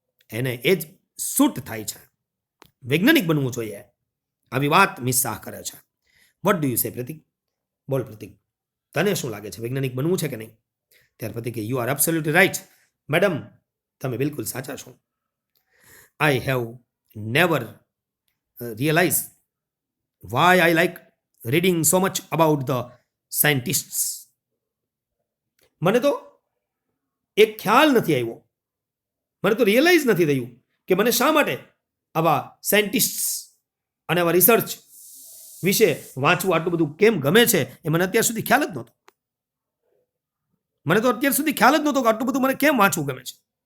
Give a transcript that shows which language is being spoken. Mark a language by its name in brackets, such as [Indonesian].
[Gujarati] એને એ જ સૂટ થાય છે. વૈજ્ઞાનિક બનવું જોઈએ, આવી વાત મિસ શાહ કરે છે. [English] what do you say [Gujarati] પ્રતિક? બોલ પ્રતિક, તને શું લાગે છે, વૈજ્ઞાનિક બનવું છે કે નહીં? ત્યારે પ્રતિક [English] you are absolutely right madam, [Gujarati] તમે બિલકુલ સાચા છો. [English] I have never realize why I like reading so much about the scientists. [Gujarati] મને તો એક ખ્યાલ નથી આવ્યો, મને તો રિયલાઇઝ નથી થયું કે મને શા માટે આવા સાયન્ટિસ્ટ અને આવા રિસર્ચ વિશે વાંચવું આટલું બધું કેમ ગમે છે. એ મને અત્યાર સુધી ખ્યાલ જ નહોતો. મને તો અત્યાર સુધી ખ્યાલ જ નહોતો કે આટલું બધું મને કેમ વાંચવું ગમે છે.